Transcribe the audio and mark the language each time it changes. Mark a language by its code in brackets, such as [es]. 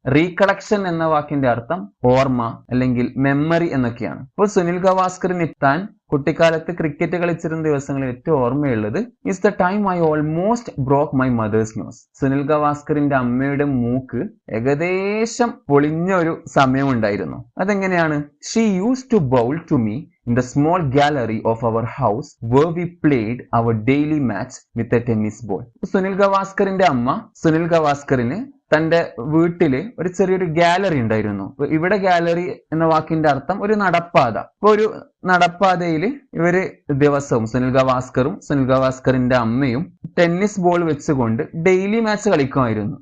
[ml] Recollection എന്ന വാക്കിന്റെ അർത്ഥം ഓർമ്മ അല്ലെങ്കിൽ മെമ്മറി എന്നൊക്കെയാണ്. അപ്പോൾ സുനിൽ ഗവാസ്കറിന് താൻ കുട്ടിക്കാലത്ത് ക്രിക്കറ്റ് കളിച്ചിരുന്ന ദിവസങ്ങളിൽ ഏറ്റവും ഓർമ്മയുള്ളത് [en] Is the time I almost broke my mother's nose. [ml] Sunil ഗവാസ്കറിന്റെ അമ്മയുടെ മൂക്ക് ഏകദേശം പൊളിഞ്ഞ ഒരു സമയമുണ്ടായിരുന്നു. അതെങ്ങനെയാണ്? [en] She use to bowl to me in the small gallery of our house where we played our daily match with a tennis ball. [ml] Sunil ഗവാസ്കറിന്റെ അമ്മ സുനിൽ ഗവാസ്കറിന് തന്റെ വീട്ടില് ഒരു ചെറിയൊരു ഗാലറി ഉണ്ടായിരുന്നു. ഇവിടെ ഗാലറി എന്ന വാക്കിന്റെ അർത്ഥം ഒരു നടപ്പാത. അപ്പൊ ഒരു നടപ്പാതയിൽ ഇവര് ദിവസവും സുനിൽ ഗവാസ്കറും സുനിൽ ഗവാസ്കറിന്റെ അമ്മയും ടെന്നീസ് ബോൾ വെച്ചുകൊണ്ട് ഡെയിലി മാച്ച് കളിക്കുമായിരുന്നു.